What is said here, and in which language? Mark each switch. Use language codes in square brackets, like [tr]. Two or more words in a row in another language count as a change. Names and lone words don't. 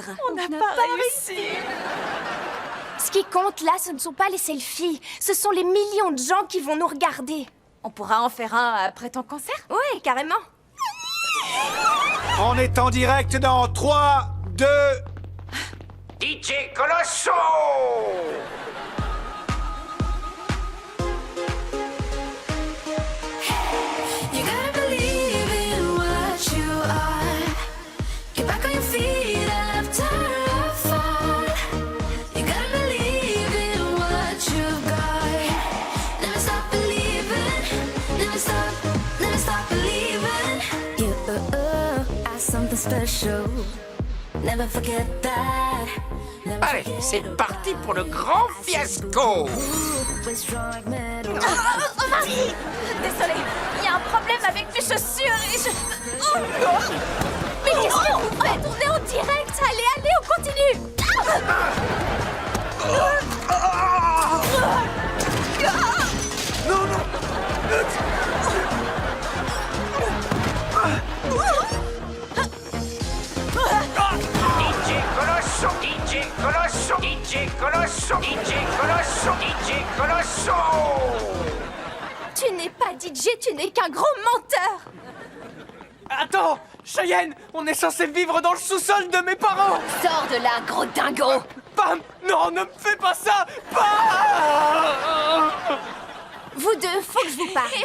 [fr] On n'a pas réussi! Ce qui compte là, ce ne sont pas les selfies. Ce sont les millions de gens qui vont nous regarder. On pourra en faire un après ton concert? Ouais, carrément. On est en direct dans 3, 2... DJ Colosso! [en] You gotta believe in what you are. Get back on your feet after a fall. You gotta believe in what you've got. Never stop believing. Never stop believing. You are something special. Never forget that. [fr] Allez, c'est parti pour le grand fiasco! Marie! Désolée, il y a un problème avec mes chaussures et je... Oh non! Mais qu'est-ce qu'on fait? On est en direct! Allez, on continue! Non, non! DJ Colosso! DJ Colosso! DJ Colosso! DJ Colosso! DJ Colosso! Tu n'es pas DJ, tu n'es qu'un gros menteur! Attends! Cheyenne, on est censé vivre dans le sous-sol de mes parents! Sors de là, gros dingo! Pam! Non, ne me fais pas ça! Pam! Vous deux, faut que je vous parle.